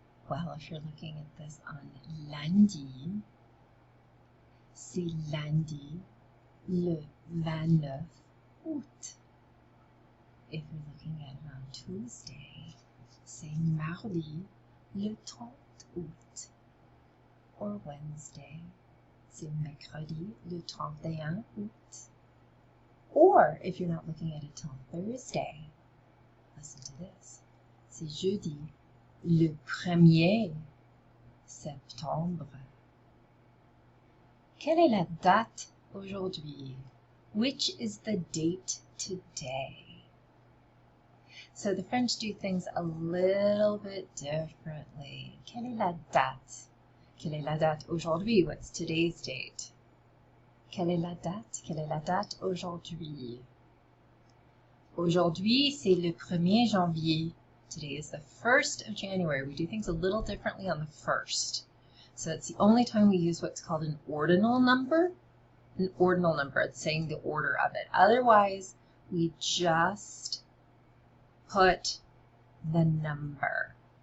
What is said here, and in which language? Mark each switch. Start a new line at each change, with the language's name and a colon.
English: Well, if you're looking at this on
French: lundi, c'est lundi le 29 août.
English: If you're looking at it on Tuesday,
French: c'est mardi le 30 août.
English: Or Wednesday,
French: c'est mercredi le 31 août.
English: Or if you're not looking at it till Thursday, listen to this.
French: C'est jeudi le 1er septembre. Quelle est la date aujourd'hui?
English: Which is the date today? So the French do things a little bit differently.
French: Quelle est la date? Quelle est la date aujourd'hui?
English: What's today's date?
French: Quelle est la date? Quelle est la date aujourd'hui? Aujourd'hui, c'est le 1er janvier.
English: Today is the 1st of January. We do things a little differently on the 1st. So it's the only time we use what's called an ordinal number. An ordinal number, it's saying the order of it. Otherwise, we just put the number.